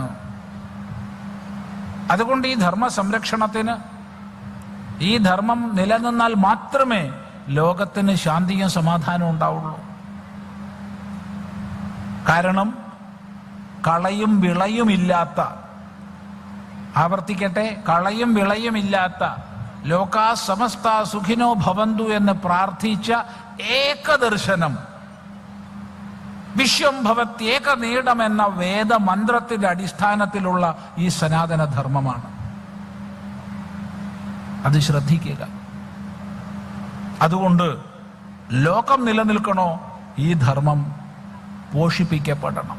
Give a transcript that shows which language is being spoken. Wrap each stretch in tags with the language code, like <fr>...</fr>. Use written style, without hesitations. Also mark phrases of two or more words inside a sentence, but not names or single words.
<ml>അതുകൊണ്ട് ഈ ധർമ്മ സംരക്ഷണത്തിന്, ഈ ധർമ്മം നിലനിന്നാൽ മാത്രമേ ലോകത്തിന് ശാന്തിയും സമാധാനവും ഉണ്ടാവുള്ളൂ. കാരണം കളയും വിളയുമില്ലാത്ത, ആവർത്തിക്കട്ടെ, കളയും വിളയുമില്ലാത്ത</ml> <sa>ലോകാ സമസ്ത സുഖിനോ ഭവന്തു</sa> <ml>എന്ന് പ്രാർത്ഥിച്ച ഏകദർശനം,</ml> <sa>വിശ്വം ഭവത്യേക നീടം</sa> <ml>എന്ന വേദമന്ത്രത്തിന്റെ അടിസ്ഥാനത്തിലുള്ള ഈ സനാതന ധർമ്മമാണ്. അത് ശ്രദ്ധിക്കുക. അതുകൊണ്ട് ലോകം നിലനിൽക്കണോ, ഈ ധർമ്മം പോഷിപ്പിക്കപ്പെടണം.</ml>